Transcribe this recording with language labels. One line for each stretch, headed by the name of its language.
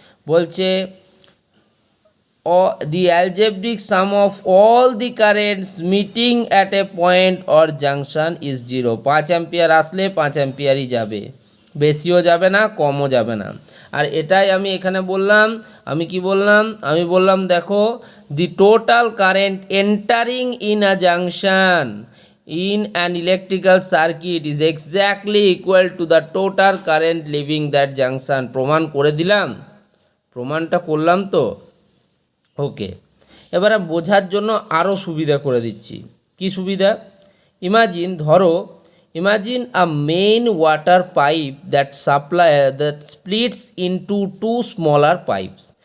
Bangla: বলছে
English: the algebraic sum of all the currents meeting at a point or junction is 0.
Bangla: 5 ampere আসলে 5 অ্যাম্পিয়ারই যাবে, বেশিও যাবে না, কমও যাবে না। আর এটাই আমি এখানে বললাম। আমি কি বললাম? আমি বললাম দেখো,
English: the total current entering in a junction in an electrical circuit is exactly equal to the total current leaving that junction.
Bangla: প্রমাণ করে দিলাম, প্রমাণটা করলাম তো। ওকে, এবারে বোঝার জন্য আরও সুবিধা করে দিচ্ছি। কি সুবিধা? ইমাজিন ধরো
English: Imagine a main water pipe that splits into two smaller pipes.